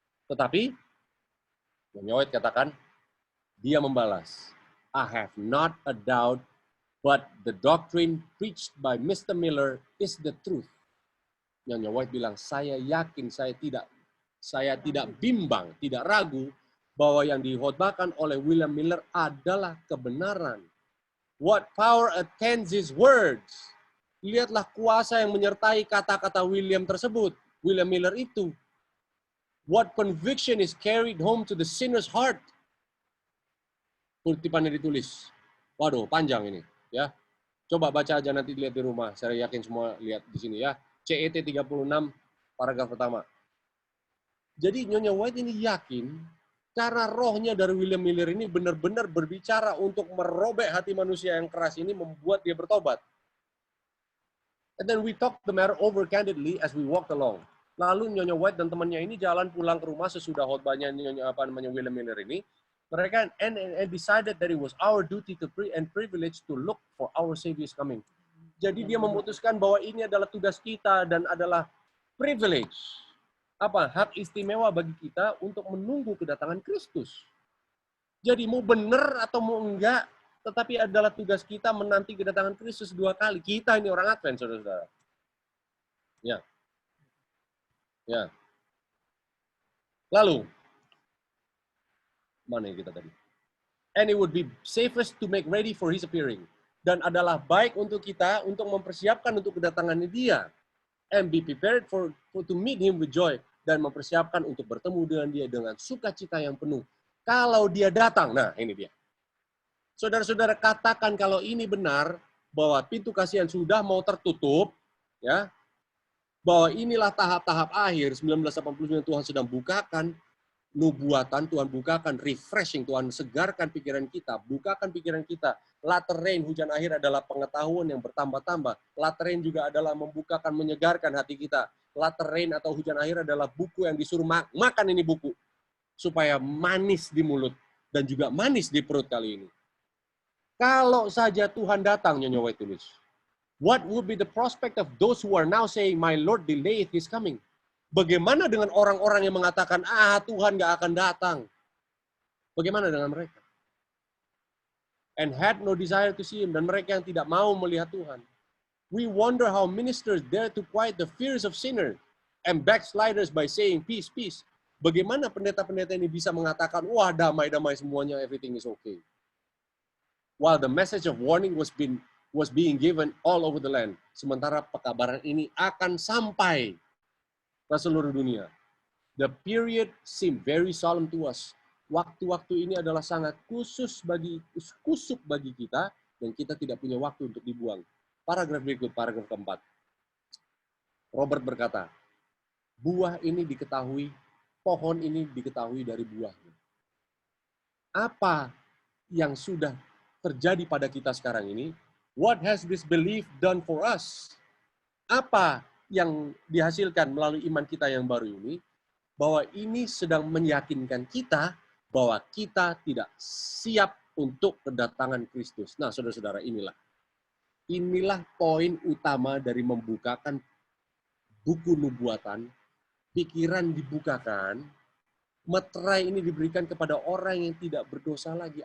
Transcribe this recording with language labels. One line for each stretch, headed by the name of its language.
Indonesian: Tetapi, White katakan, dia membalas,
English: I have not a doubt, but the doctrine preached by Mr. Miller is the truth.
Indonesian: Nyonya White bilang, saya yakin, saya tidak bimbang, tidak ragu, bahwa yang dihotbahkan oleh William Miller adalah kebenaran.
English: What power attends his words?
Indonesian: Lihatlah kuasa yang menyertai kata-kata William tersebut. William Miller itu.
English: What conviction is carried home to the sinner's heart?
Indonesian: Kutipannya ditulis. Waduh, panjang ini. Ya, coba baca aja nanti lihat di rumah. Saya yakin semua lihat di sini ya. CET 36, paragraf pertama. Jadi Nyonya White ini yakin karena rohnya dari William Miller ini benar-benar berbicara untuk merobek hati manusia yang keras ini, membuat dia bertobat.
English: And then we talk the matter over candidly as we walked along.
Indonesian: Lalu Nyonya White dan temannya ini jalan pulang ke rumah sesudah khotbahnya William Miller ini. Mereka
English: and decided that it was our duty to and privilege to look for our Savior's coming.
Indonesian: Jadi dia memutuskan bahwa ini adalah tugas kita dan adalah privilege. Hak istimewa bagi kita untuk menunggu kedatangan Kristus. Jadi mau benar atau mau enggak, tetapi adalah tugas kita menanti kedatangan Kristus 2 kali. Kita ini orang Advent, saudara-saudara. Ya. Ya. Lalu, mana kita tadi?
English: And it would be safest to make ready for his appearing.
Indonesian: Dan adalah baik untuk kita untuk mempersiapkan untuk kedatangannya dia.
English: And be prepared for to meet him with joy.
Indonesian: Dan mempersiapkan untuk bertemu dengan dia dengan sukacita yang penuh. Kalau dia datang, nah ini dia. Saudara-saudara katakan kalau ini benar, bahwa pintu kasihan sudah mau tertutup, ya, bahwa inilah tahap-tahap akhir, 1989 Tuhan sedang bukakan nubuatan, Tuhan bukakan refreshing, Tuhan segarkan pikiran kita, bukakan pikiran kita. Latter rain, hujan akhir adalah pengetahuan yang bertambah-tambah. Latter rain juga adalah membukakan, menyegarkan hati kita. Latter rain atau hujan akhir adalah buku yang disuruh makan ini buku. Supaya manis di mulut dan juga manis di perut kali ini. Kalau saja Tuhan datang, Nyonya White tulis.
English: What would be the prospect of those who are now saying, my Lord delayeth his coming?
Indonesian: Bagaimana dengan orang-orang yang mengatakan, Tuhan nggak akan datang? Bagaimana dengan mereka?
English: And had no desire to see him.
Indonesian: Dan mereka yang tidak mau melihat Tuhan.
English: We wonder how ministers dare to quiet the fears of sinners and backsliders by saying, peace, peace.
Indonesian: Bagaimana pendeta-pendeta ini bisa mengatakan, wah damai-damai semuanya,
English: everything is okay. While the message of warning was being given all over the land.
Indonesian: Sementara pekabaran ini akan sampai ke seluruh dunia.
English: The period seemed very solemn to us.
Indonesian: Waktu-waktu ini adalah sangat kusuk bagi kita, dan kita tidak punya waktu untuk dibuang. Paragraf berikut, paragraf keempat. Robert berkata, buah ini diketahui, pohon ini diketahui dari buahnya. Apa yang sudah terjadi pada kita sekarang ini?
English: What has this belief done for us?
Indonesian: Apa yang dihasilkan melalui iman kita yang baru ini? Bahwa ini sedang meyakinkan kita bahwa kita tidak siap untuk kedatangan Kristus. Nah, saudara-saudara, inilah poin utama dari membukakan buku nubuatan, pikiran dibukakan, meterai ini diberikan kepada orang yang tidak berdosa lagi.